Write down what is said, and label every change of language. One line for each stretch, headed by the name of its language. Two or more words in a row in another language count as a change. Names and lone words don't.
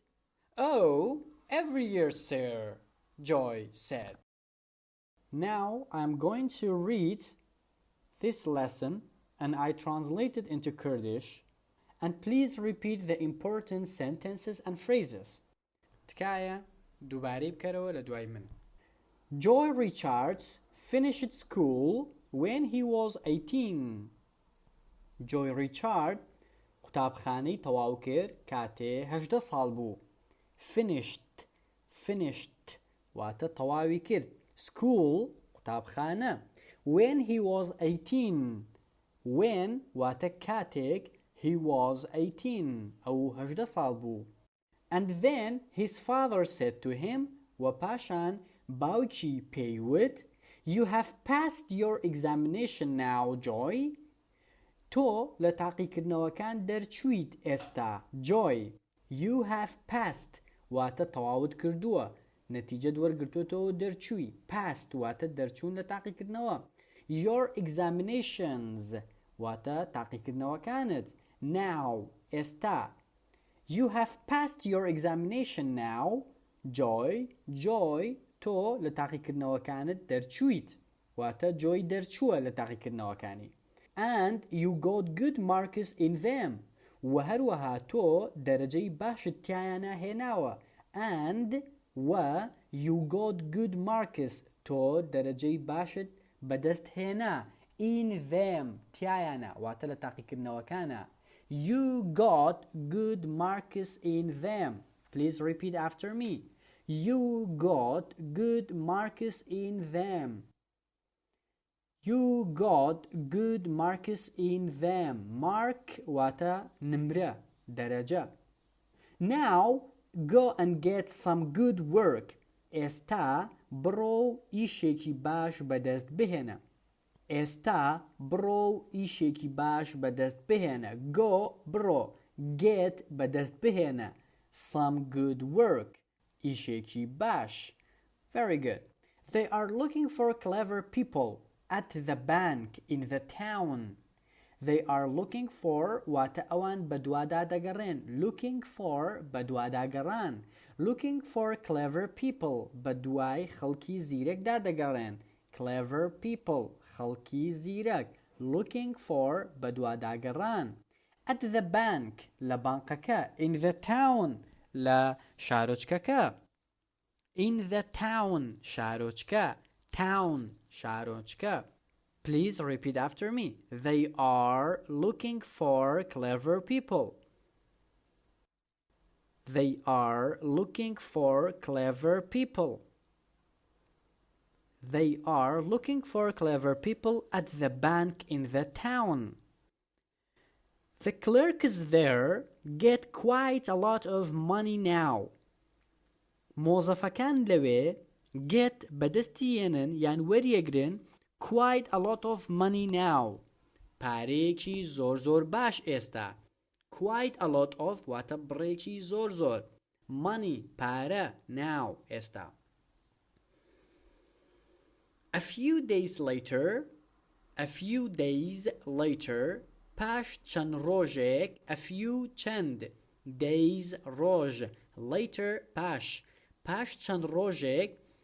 English: "Oh, every year, sir," Joy said. Now I'm going to read this lesson and I translate it into Kurdish, and please repeat the important sentences and phrases.
Central Kurdish: تکایە دووبارەی بکەرەوە لە دوای من.
English: Joy Richards finished school when he was 18.
Central Kurdish: Joy Richard قوتابخانەی تەواو کرد کاتێ 18 ساڵ بوو. Finished واتە تەواوی کرد. School قوتابخانە.
English: When he was 18.
Central Kurdish: When واتە کاتێک
English: he was 18
Central Kurdish: ئەو 18 ساڵ بوو.
English: And then his father said to him,
Central Kurdish: و پاشان باوکی پێیوت,
English: "You have passed your examination now, Joy."
Central Kurdish: تۆ لە تاقیکردنەوەکان دەرچوویت ئێستا, Joy.
English: You have passed
Central Kurdish: واتە تەواوت کردووە. نەتیجەت وەرگرتووەتەوە دەرچووی. Passed واتە دەرچوون لە تاقیکردنەوە.
English: Your examinations
Central Kurdish: واتە تاقیکردنەوەکانت. Now ئێستا.
English: You have passed your examination now, Joy.
Central Kurdish: Joy تۆ لە تاقیکردنەوەکانت دەرچوویت. واتە Joy دەرچووە لە تاقیکردنەوەکانی.
English: And you got good marks in them.
Central Kurdish: و هەروەها تۆ دەرەجەی باشت تیایانە هێناوە. And و
English: you got good marks
Central Kurdish: تۆ دەرەجەی باشت بەدەست هێنا.
English: In them
Central Kurdish: تیایانە واتە لە تاقیکردنەوەکانە.
English: You got good marks in them. Please repeat after me. You got good marks in them. You got good marks in them.
Central Kurdish: Mark واتە نمرە دەرەجە.
English: Now go and get some good work.
Central Kurdish: ئێستا بڕۆ ئیشێکی باش بەدەست بهێنە. ئێستا بڕۆ ئیشێکی باش بەدەست بهێنە. Go بڕۆ. Get بەدەست بهێنە.
English: Some good work.
Central Kurdish: ئیشێکی باش.
English: Very good. They are looking for clever people at the bank in the town. They are looking for
Central Kurdish: واتە ئەوان بەدوادا دەگەڕێن.
English: Looking for
Central Kurdish: بەدوادا گەڕان.
English: Looking for clever people
Central Kurdish: بەدوای خەڵکی زیرەکدا دەگەڕێن.
English: Clever people
Central Kurdish: خەڵکی زیرەک.
English: Looking for
Central Kurdish: بەدوادا گەڕان.
English: At the bank
Central Kurdish: لە بانقەکە.
English: In the town
Central Kurdish: لە شارۆچکەکە.
English: In the town شارۆچکە. Town شارۆچکە. Please repeat after me. They are looking for clever people. They are looking for clever people. They are looking for clever people at the bank in the town. The clerks there get quite a lot of money now.
Central Kurdish: مۆزەفەکان لەوێ get بەدەستیێنن یان وەریەگرن
English: quite a lot of money now.
Central Kurdish: پارەیەکی زۆر باش ئێستا.
English: Quite a lot of
Central Kurdish: واتە بڕێکی زۆر. Money پارە now ئێستا.
English: A few days later
Central Kurdish: پاش چەند ڕۆژێک.
English: A few
Central Kurdish: چەند days ڕۆژ. Later پاش چەند ڕۆژێک.